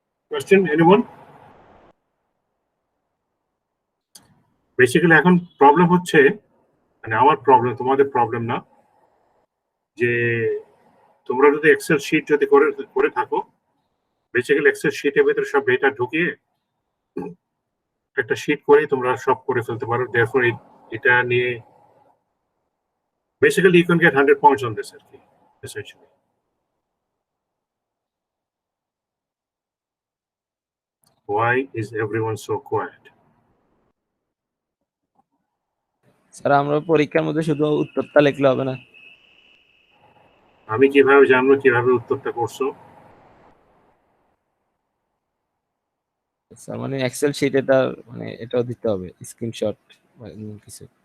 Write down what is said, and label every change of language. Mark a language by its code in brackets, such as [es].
[en] Question? Anyone? [bn] Basically, এখন problem হচ্ছে মানে আমার প্রবলেম, তোমাদের প্রবলেম না, যে তোমরা যদি এক্সেল শিট যদি করে থাকো, বেসিক্যালি এক্সেল শিটের ভিতরে সব ডেটা ঢুকিয়ে একটা শিট করে তোমরা সব করে ফেলতে পারো। [en] therefore [bn] এটা নিয়ে [en] basically you can get 100 points on this [bn] আর কি [en] essentially. Why is everyone so quiet? [bn] Sir আমরা পরীক্ষার মধ্যে শুধু উত্তরটা লিখলে হবে না? আমি কিভাবে জানবো কিভাবে উত্তরটা করছো? স্যার মানে এক্সেল শিট এটা মানে এটাও দিতে হবে স্ক্রিনশট বা এমন কিছু।